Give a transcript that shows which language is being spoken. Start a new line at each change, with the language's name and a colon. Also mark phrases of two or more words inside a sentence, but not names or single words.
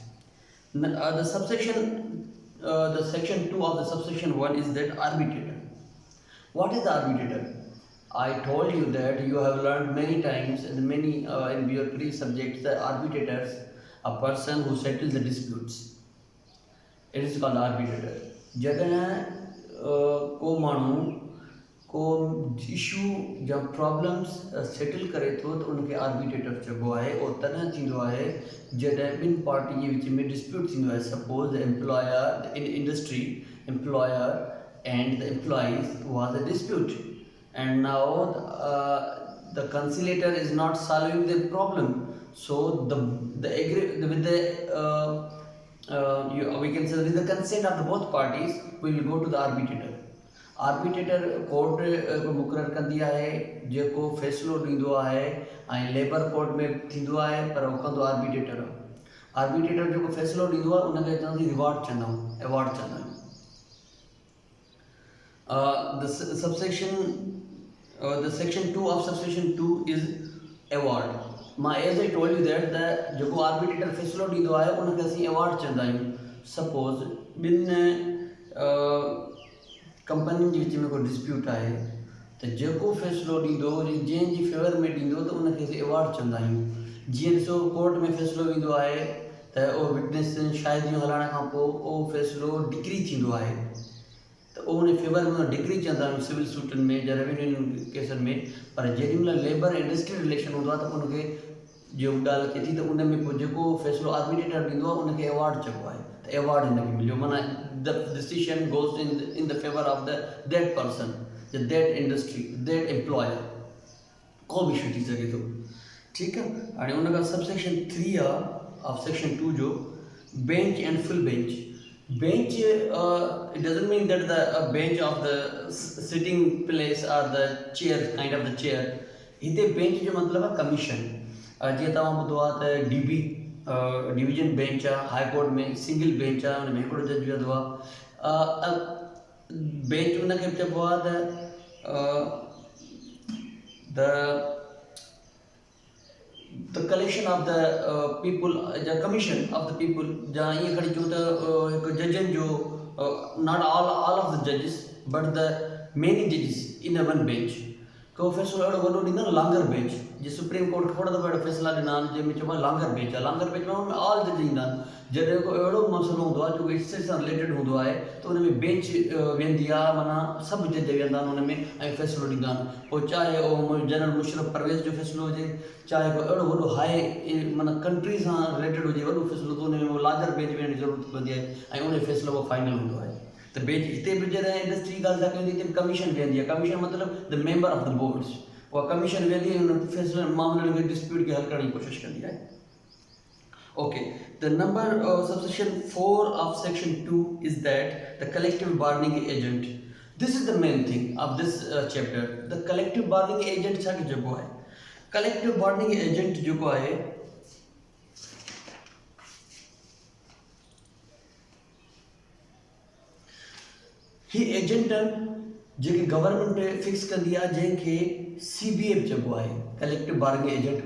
English: The section 2 of the subsection 1 is that arbitrator. What is the arbitrator? I told you that you have learned many times in your previous subjects that arbitrators, a person who settles the disputes. It is called arbitrator.
Sindhi: जॾहिं को माण्हू को इशू या प्रॉब्लम्स सेटल करे थो त उनखे आर्बिट्रेटर चइबो आहे. और तॾहिं थींदो आहे जॾहिं ॿिनि पार्टी जे विच में डिस्प्यूट थींदो आहे.
English: Suppose the employer in industry, employer and the employees was a dispute, and now the conciliator is not solving the problem. So we can say with the consent of the both parties, we will go to the arbitrator. arbitrator court
Sindhi: को मुक़ररु कंदी आहे जेको फ़ैसिलो ॾींदो आहे, ऐं
English: labour court
Sindhi: में थींदो आहे पर उहो कंदो आर्बिट्रेटर. आर्बिट्रेटर जेको फ़ैसिलो ॾींदो आहे उनखे चवंदासीं रिवॉर्ड चवंदा आहियूं, अवॉर्ड चवंदा आहियूं.
English: The section 2 of subsection 2 is award. As I told you that
Sindhi: जेको आर्बिट्रेटर फ़ैसिलो ॾींदो आहे उनखे असीं अवॉर्ड चवंदा आहियूं. सपोज ॿिनि कंपनियुनि जे विच में को डिस्प्यूट आहे त जेको फ़ैसिलो ॾींदो, जंहिंजी फेवर में ॾींदो त उनखे असीं अवॉर्ड चवंदा आहियूं. जीअं ॾिसो कोर्ट में फ़ैसिलो ईंदो आहे त उहो विटनेस शाहिदियूं हलाइण खां पोइ उहो फ़ैसिलो डिक्री थींदो आहे त उहो उन फेवर में डिक्री चवंदा आहियूं सिविल सूटनि में या रेवेन्यू केसनि में. पर जेॾीमहिल
English: labour industry relation
Sindhi: हूंदो आहे त उनखे जो ॻाल्हि थिए थी त उन में पोइ जेको फ़ैसिलो आर्बिट्रेटर ॾींदो आहे उनखे अवॉर्ड चइबो आहे. त अवॉर्ड हिनखे मिलियो, माना
English: the decision goes in the favor of that person, that industry, that employer.
Sindhi: को भी इशू थी सघे थो. ठीकु आहे. हाणे उन खां सबसेक्शन 3 आहे
English: of section
Sindhi: 2 जो
English: bench and full bench. Bench, it doesn't mean that the bench of the sitting place or the chair, kind of the chair.
Sindhi: हिते बेंच जो मतिलबु आहे कमीशन. जीअं तव्हां ॿुधो आहे त DB
English: division bench
Sindhi: आहे,
English: high court
Sindhi: में
English: single bench
Sindhi: आहे, हुन में हिकिड़ो जज वेहंदो आहे. बेंच उनखे चइबो आहे त
English: the collection of the people, the commission of the people.
Sindhi: जहाँ ईअं खणी चऊं त हिकु जजनि जो,
English: not all of the judges but the many judges in a one bench.
Sindhi: को फ़ैसिलो अहिड़ो वॾो ॾींदा न
English: larger bench.
Sindhi: जीअं
English: Supreme Court
Sindhi: खोड़ दफ़ा अहिड़ा फ़ैसिला ॾिना आहिनि जंहिंमें चइबो आहे
English: larger bench
Sindhi: आहे.
English: larger bench
Sindhi: में हुन में
English: all judge
Sindhi: ईंदा आहिनि. जॾहिं को अहिड़ो मसइलो हूंदो आहे जेको हिसे सां रिलेटेड हूंदो आहे त उन में बेंच वेंदी आहे, माना सभु जज वेंदा आहिनि हुन में ऐं फ़ैसिलो ॾींदा आहिनि. पोइ चाहे उहो जनरल मुशर्रफ परवेज़ जो फ़ैसिलो हुजे, चाहे को अहिड़ो वॾो हाई माना कंट्री सां रिलेटेड हुजे वॾो फ़ैसिलो, त उन में
English: larger bench
Sindhi: वेहण जी ज़रूरत पवंदी आहे ऐं उन फ़ैसिलो उहो फाइनल हूंदो आहे. त बेंच हिते बि जॾहिं इंडस्ट्री जी ॻाल्हि था कयूं हिते कमीशन वेंदी आहे. कमीशन मतिलबु
English: the member of the boards.
Sindhi: उहा कमीशन वेंदी आहे हुन फ़ैसिले मामलनि खे डिस्प्यूट खे हल करण जी कोशिशि कंदी आहे.
English: Okay, the number subsection 4 of section 2 is that the collective bargaining agent. This is the main thing of this chapter. the collective bargaining agent
Sindhi: छा जेको आहे
English: collective bargaining agent
Sindhi: जेको आहे ही एजेंटनि जेके
English: government fix
Sindhi: कंदी आहे जंहिंखे CBA चइबो आहे
English: collective bargaining agent.